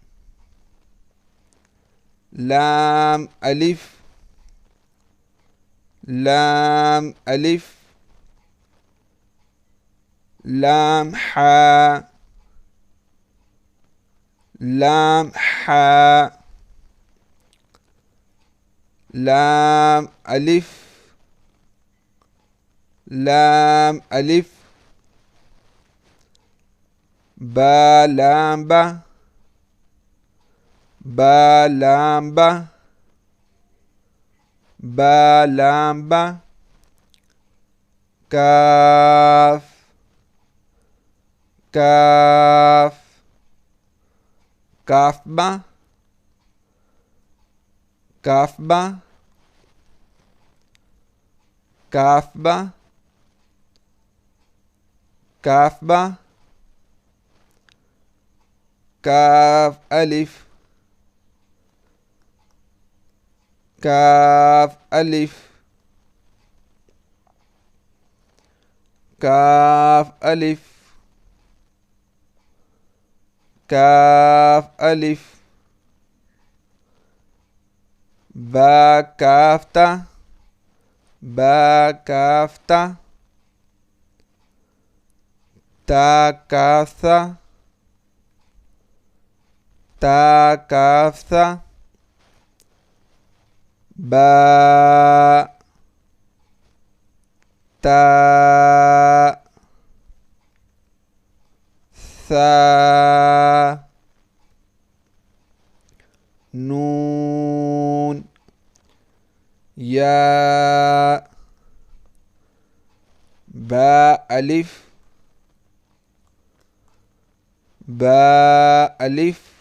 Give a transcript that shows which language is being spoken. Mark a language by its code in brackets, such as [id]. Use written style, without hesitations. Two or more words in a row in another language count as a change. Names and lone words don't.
[ar] لام ألف لام ألف لام ها لام ها لام ألف لام ألف با لام با با لام با با لام با كاف كاف كاف با كاف با كاف با كاف با كاف ألف كاف ألف كاف ألف كاف ألف با كاف تا با كاف تا تا كاف تا تا كاف تا با تا ثا نون يا با ألف با ألف